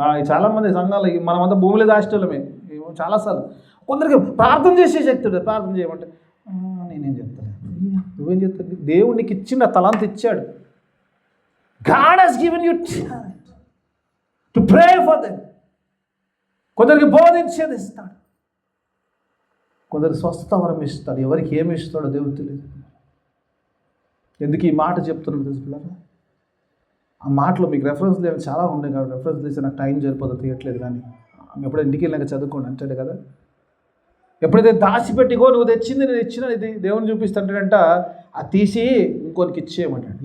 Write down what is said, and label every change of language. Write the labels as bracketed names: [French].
[Telugu] చాలామంది సంఘాలు మనమంతా భూమిలో దాచేటోళ్ళమే చాలాసార్లు. కొందరికి ప్రార్థన చేసే శక్తి, ప్రార్థన చేయమంటే నేనేం చెప్తాను, నువ్వేం చెప్తాను? దేవుడు నీకు ఇచ్చిన తలాంత ఇచ్చాడు. [English] God has given you talent to pray for them. [Telugu] కొందరికి బోధించేది ఇస్తాడు, కొందరికి స్వస్థత వరం ఇస్తాడు. ఎవరికి ఏమి ఇస్తాడో దేవుడు తెలియదు. ఎందుకు ఈ మాట చెప్తున్నాడు తెలుసు? ఆ మాటలో మీకు రెఫరెన్స్ లేని చాలా ఉన్నాయి కాబట్టి రెఫరెన్స్ తీసి నాకు టైం సరిపోదు, తీయట్లేదు. కానీ ఎప్పుడైనా ఇంటికి వెళ్ళాక చదువుకోండి అంటాడు కదా. ఎప్పుడైతే దాచిపెట్టిగో నువ్వు తెచ్చింది నేను ఇచ్చిన ఇది దేవుని చూపిస్తుంటాడంట, అది తీసి ఇంకొనికి ఇచ్చేయమంటాడు.